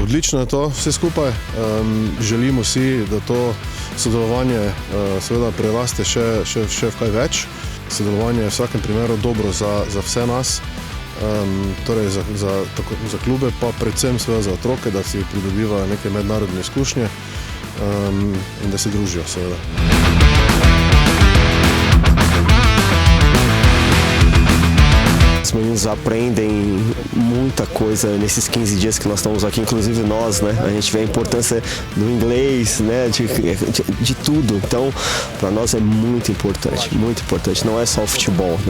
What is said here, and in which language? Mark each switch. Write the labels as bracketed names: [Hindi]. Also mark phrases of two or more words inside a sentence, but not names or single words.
[Slovenian] Odlično je to vse skupaj. Želimo si, da to sodelovanje seveda preraste še v kaj več. Sodelovanje je v vsakem primeru dobro za vse nas, torej za klube, pa predvsem seveda za otroke, da si pridobivajo neke mednarodne izkušnje in da se družijo seveda. [Portuguese] Os meninos aprendem muita coisa nesses 15 dias que nós estamos aqui, inclusive nós, né? A gente vê a importância do inglês, né? De tudo. Então, para nós é muito importante, não é só o futebol, né?